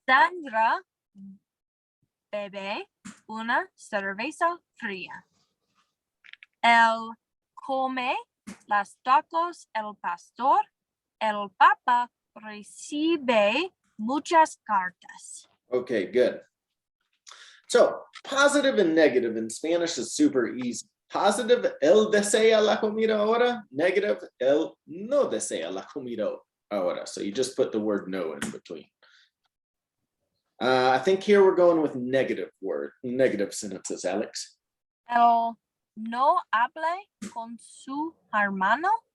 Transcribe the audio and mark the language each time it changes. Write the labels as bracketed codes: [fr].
[es] Sandra bebe una cerveza fría. Él come las tacos el pastor. El papa recibe muchas cartas. [en] Okay, good. So positive and negative in Spanish is super easy. [es] Positive, él desea la comida ahora. Negative, él no desea la comida ahora. [en] So you just put the word no in between. I think here we're going with negative sentences, Alex. [es] Él no habla con su hermano.